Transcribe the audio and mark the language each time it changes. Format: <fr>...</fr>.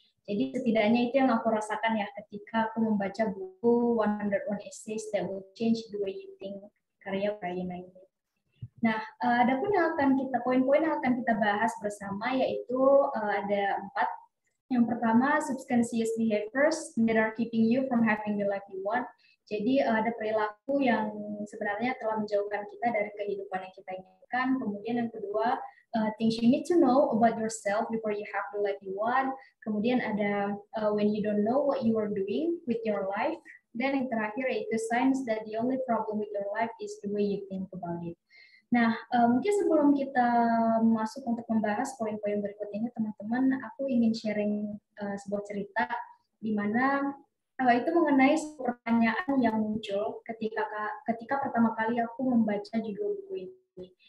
<id>Jadi setidaknya itu yang aku rasakan ya ketika aku membaca buku 101 Essays That Will Change the Way You Think, karya Brianna ini. Nah, ada pun yang akan poin-poin yang akan kita bahas bersama, yaitu ada 4. Yang pertama,</id> <en>subconscious behaviors that are keeping you from having the life you want.</en> <id>Jadi ada perilaku yang sebenarnya telah menjauhkan kita dari kehidupan yang kita inginkan. Kemudian yang kedua,</id> <en>things you need to know about yourself before you have the life you want.</en> <id>Kemudian ada</id> <en>when you don't know what you are doing with your life.</en> <id>Dan yang terakhir yaitu</id> <en>signs that the only problem with your life is the way you think about it.</en> <id>Nah, mungkin sebelum kita masuk untuk membahas poin-poin berikut ini, teman-teman, aku ingin sharing sebuah cerita di mana itu mengenai pertanyaan yang muncul ketika pertama kali aku membaca judul buku ini.</id>